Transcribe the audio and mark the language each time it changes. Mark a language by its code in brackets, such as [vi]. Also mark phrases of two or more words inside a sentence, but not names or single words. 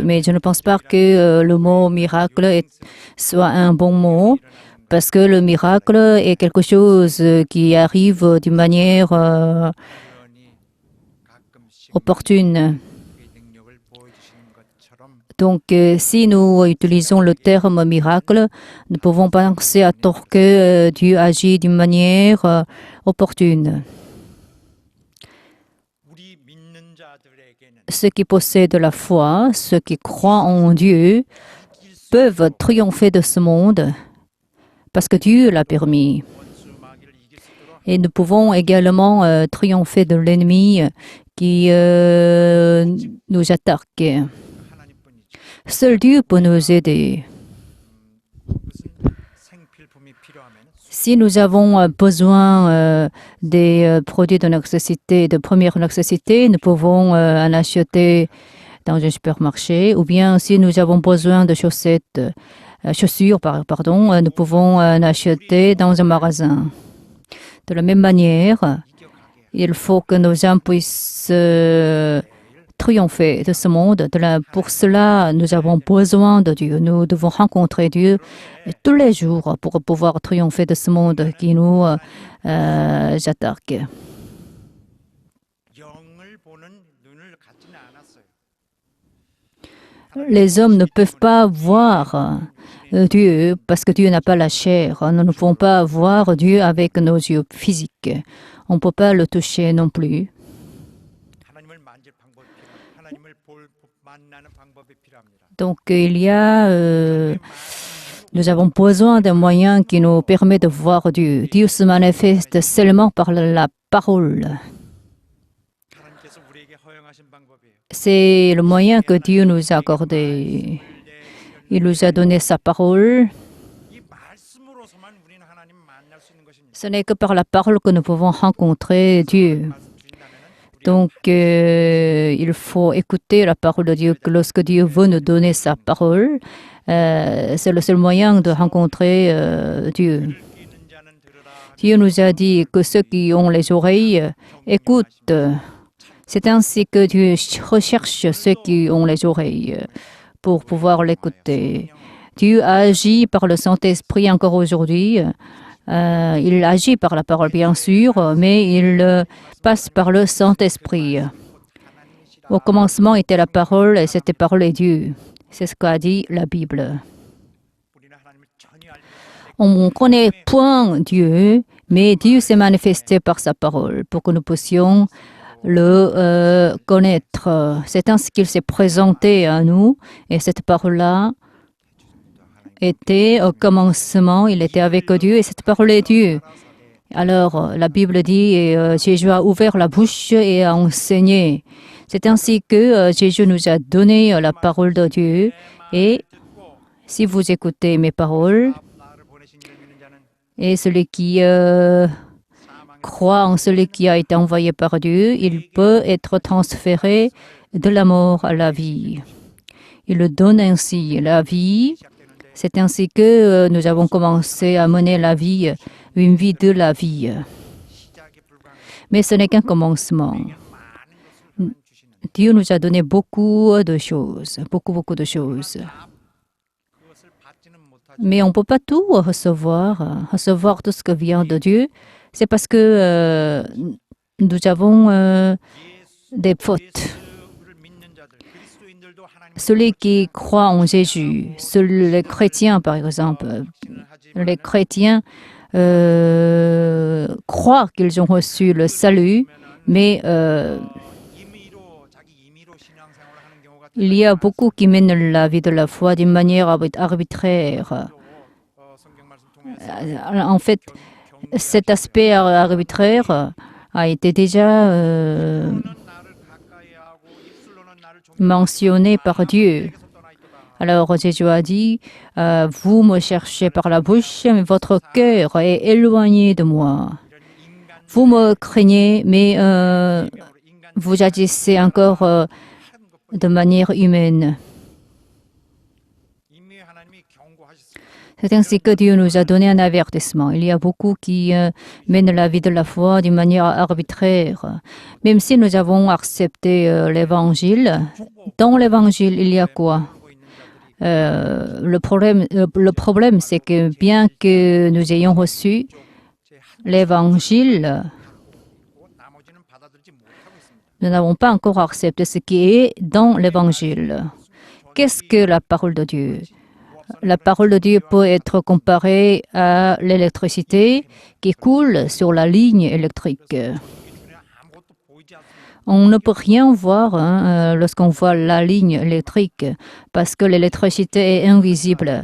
[fr] Mais je ne pense pas que le mot miracle soit un bon mot, parce que le miracle est quelque chose qui arrive d'une manière opportune. Donc, si nous utilisons le terme miracle, nous pouvons penser à tort que Dieu agit d'une manière opportune. [ko] 우리 믿는 자들에게는 [fr] Ceux qui possèdent la foi, ceux qui croient en Dieu, peuvent triompher de ce monde parce que Dieu l'a permis. [ko] 원수 마귀를 이길 수 있도록 [fr] Et nous pouvons également triompher de l'ennemi qui nous attaque. [ko] 하나님뿐이죠. [fr] Seul Dieu peut nous aider. [ko] 무슨 생필품이 필요하면 [fr] Si nous avons besoin des produits de nécessité, de première nécessité, nous pouvons en acheter dans un supermarché. Ou bien si nous avons besoin de chaussures, nous pouvons en acheter dans un magasin. De la même manière, il faut que nos âmes puissent triompher de ce monde. Pour cela, nous avons besoin de Dieu. Nous devons rencontrer Dieu tous les jours pour pouvoir triompher de ce monde qui nous attaque. [ko] 영을 보는 눈을 갖지는 않았어요. [fr] Les hommes ne peuvent pas voir Dieu parce que Dieu n'a pas la chair. Nous ne pouvons pas voir Dieu avec nos yeux physiques. On ne peut pas le toucher non plus. [ko] 하나님을 만질 방법이 필요합니다. 하나님을 만나는 방법이 필요합니다. [fr] Donc, nous avons besoin d'un moyen qui nous permet de voir Dieu. Dieu se manifeste seulement par la parole. [ko] 하나님께서 우리에게 허용하신 방법이에요. [fr] C'est le moyen que Dieu nous a accordé. Il nous a donné sa parole. [ko] 이 말씀으로서만 우리는 하나님 만날 수 있는 것입니다. [fr] Ce n'est que par la parole que nous pouvons rencontrer Dieu. [ko] 말씀 주인다면은 [fr] Donc, il faut écouter la parole de Dieu. Lorsque Dieu veut nous donner sa parole, c'est le seul moyen de rencontrer Dieu. [ko] 있는 자는 들으라. [fr] Dieu nous a dit que ceux qui ont les oreilles écoutent. C'est ainsi que Dieu recherche ceux qui ont les oreilles pour pouvoir l'écouter. Dieu agit par le Saint-Esprit encore aujourd'hui. Il agit par la parole, bien sûr, mais il passe par le Saint-Esprit. Au commencement était la parole et cette parole est Dieu. C'est ce qu'a dit la Bible. [ko] 우리는 하나님을 전혀 알지 못하는데 [fr] On ne connaît point Dieu, mais Dieu s'est manifesté par sa parole pour que nous puissions le connaître. C'est ainsi qu'il s'est présenté à nous et cette parole-là était au commencement, il était avec Dieu et cette parole est Dieu. Alors la Bible dit Jésus a ouvert la bouche et a enseigné. C'est ainsi que Jésus nous a donné la parole de Dieu et si vous écoutez mes paroles [ko] 나를 보내신 이를 믿는 자는 [fr] et celui qui croit en celui qui a été envoyé par Dieu, il peut être transféré de la mort à la vie. Il le donne ainsi la vie. C'est ainsi que nous avons commencé à mener la vie, une vie de la vie. [ko] 시작에 불과한 [fr] Mais ce n'est qu'un commencement. [ko] 많은 것을 주시는 [fr] Dieu nous a donné beaucoup de choses, beaucoup de choses. [ko] 그것을 받지는 못하지. [fr] Mais on ne peut pas tout recevoir tout ce qui vient de Dieu. C'est parce que nous avons des fautes. [ko] 예수를 믿는 자들, 그리스도인들도 하나님을 [fr] Celui qui croit en Jésus, les chrétiens par exemple, [ko] 확신을 하지만 [fr] les chrétiens croient qu'ils ont reçu le salut, mais [ko] 임의로 자기 임의로 신앙생활을 하는 경우가 [fr] il y a beaucoup qui mènent la vie de la foi d'une manière arbitraire. [ko] 성경 말씀 통해서 [fr] En fait, cet aspect arbitraire a été déjà [ko] 나를 가까이 하고 입술로는 나를 [fr] mentionné par Dieu. [ko] 존경해서 떠나 있도다. [fr] Alors Jésus a dit, vous me cherchez par la bouche, mais votre cœur est éloigné de moi. [ko] 이런 인간 [fr] Vous me craignez, mais [ko] 인간 [fr] vous agissez encore de manière humaine. [ko] 임의의 하나님이 경고하셨습니다. [fr] C'est ainsi que Dieu nous a donné un avertissement. Il y a beaucoup qui mènent la vie de la foi d'une manière arbitraire. Même si nous avons accepté l'évangile, dans l'évangile, il y a quoi? Le problème, c'est que bien que nous ayons reçu l'évangile, [ko] 나머지는 받아들지 못하고 있습니다. [fr] nous n'avons pas encore accepté ce qui est dans l'évangile. Qu'est-ce que la parole de Dieu? La parole de Dieu peut être comparée à l'électricité qui coule sur la ligne électrique. On ne peut rien voir lorsqu'on voit la ligne électrique parce que l'électricité est invisible.